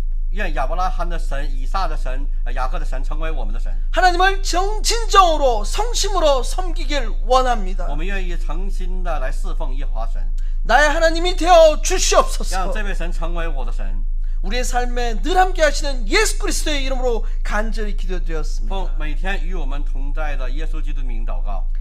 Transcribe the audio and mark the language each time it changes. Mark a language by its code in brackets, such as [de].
[zh] 愿亚伯拉罕的神、以撒的神、雅各的神成为我们的神。 [ko] 하나님을 진정으로 성심으로 섬기길 원합니다. [zh] 我们愿意诚心的来侍奉耶和华神， [ko] 나의 하나님이 되어 [zh] 让 [ko] 주시옵소서. [zh] 这位神成为我的神。 [ko] 우리의 삶에 늘 함께 하시는 예수 그리스도의 이름으로 간절히 기도드렸습니다. [zh] 每天与我们同在的耶稣基督的名祷告。